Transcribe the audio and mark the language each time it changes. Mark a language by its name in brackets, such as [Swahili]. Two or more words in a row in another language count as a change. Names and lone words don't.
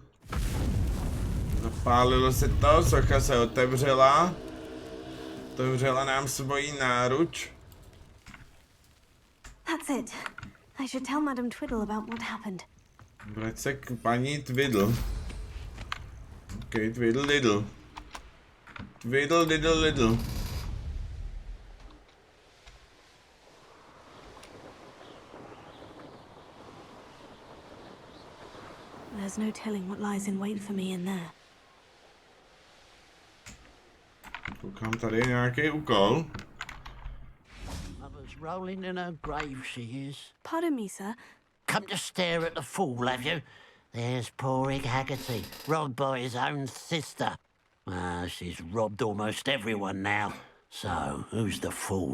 [Czech] Zapálilo se to, socha se otevřela. Otevřela nám svoji náruč. [English] That's it. I should tell Madame Twiddle about what happened. [Czech] Vrať se k paní Twiddle. Ok, Twiddle Diddle. Twiddle Diddle Diddle. [English] There's no telling what lies in wait for me in there. [Czech] Koukám, tady je nějaký úkol. [English] Mother's rolling in her grave, she is. Pardon me, sir. Come to stare at the fool, have you? There's poor Ig Haggerty, robbed by his own sister. Ah, she's robbed almost everyone now. So, who's the fool?